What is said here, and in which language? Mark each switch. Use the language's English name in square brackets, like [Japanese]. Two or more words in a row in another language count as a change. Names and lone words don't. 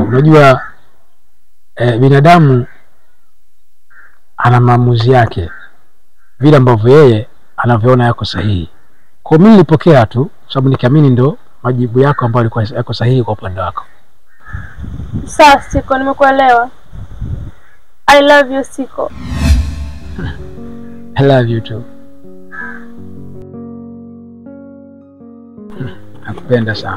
[Swahili] Unajua binadamu ana maamuzi yake vile ambavyo yeye anavyoona yako sahihi. Kwa mimi nilipokea tu sababu nikiamini ndo majibu yako ambayo yalikuwa yako sahihi kwa upande wako. Sawa Stiko, nimekuelewa. [English] I love you Stiko. I love you too. [Swahili] Nakupenda sana.